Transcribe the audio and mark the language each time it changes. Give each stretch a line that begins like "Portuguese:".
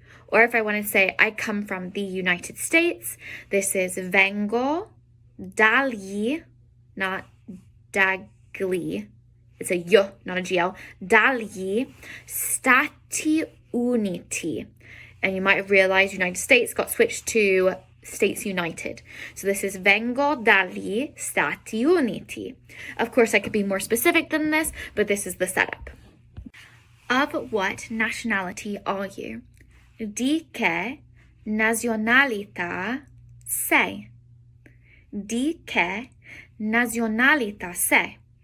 English: Or if I want to say I come from the United States, this is
Italian: vengo dagli,
English: not
Italian: dagli,
English: it's a y, not a gl,
Italian: dagli Stati Uniti.
English: And you might have realized United States got switched to States United. So this is
Italian: vengo dagli Stati Uniti.
English: Of course, I could be more specific than this, but this is the setup. Of what nationality are you?
Italian: Di che nazionalità sei? Di che nazionalità sei?